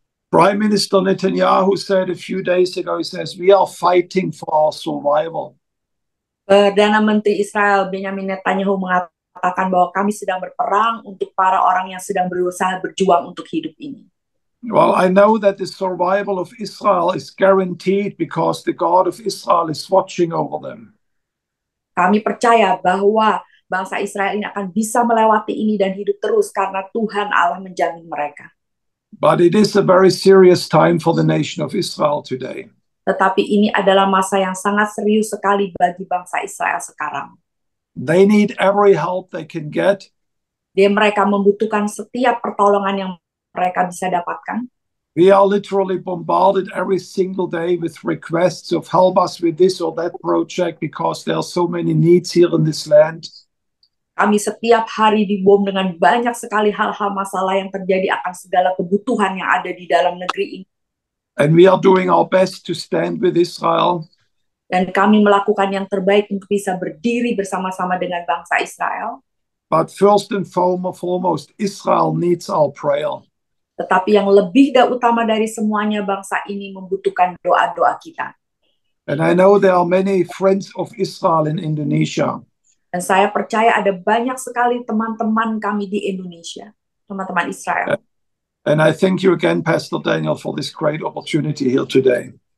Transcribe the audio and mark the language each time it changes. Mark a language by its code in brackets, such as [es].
[en] Prime Minister Netanyahu said a few days ago, he says, we are fighting for our survival. [id] Perdana Menteri Israel Benjamin Netanyahu mengatakan bahwa kami sedang berperang untuk para orang yang sedang berusaha berjuang untuk hidup ini. [en] Well, I know that the survival of Israel is guaranteed because the God of Israel is watching over them. [id] Kami percaya bahwa bangsa Israel ini akan bisa melewati ini dan hidup terus karena Tuhan Allah menjamin mereka. [en] But it is a very serious time for the nation of Israel today. [id] Tetapi ini adalah masa yang sangat serius sekali bagi bangsa Israel sekarang. [en] They need every help they can get. [id] Mereka membutuhkan setiap pertolongan yang mereka bisa dapatkan. [en] We are literally bombarded every single day with requests of help us with this or that project because there are so many needs here in this land. [id] Kami setiap hari dibom dengan banyak sekali hal-hal masalah yang terjadi akan segala kebutuhan yang ada di dalam negeri ini. [en] And we are doing our best to stand with Israel. [id] Dan kami melakukan yang terbaik untuk bisa berdiri bersama-sama dengan bangsa Israel. [en] But first and foremost, Israel needs our prayer. [id] Tetapi yang lebih utama dari semuanya, bangsa ini membutuhkan doa-doa kita. [en] And I know there are many friends of Israel in Indonesia. [id] Dan saya percaya ada banyak sekali teman-teman kami di Indonesia, teman-teman Israel. [en] And I thank you again, Pastor Daniel, for this great opportunity here today.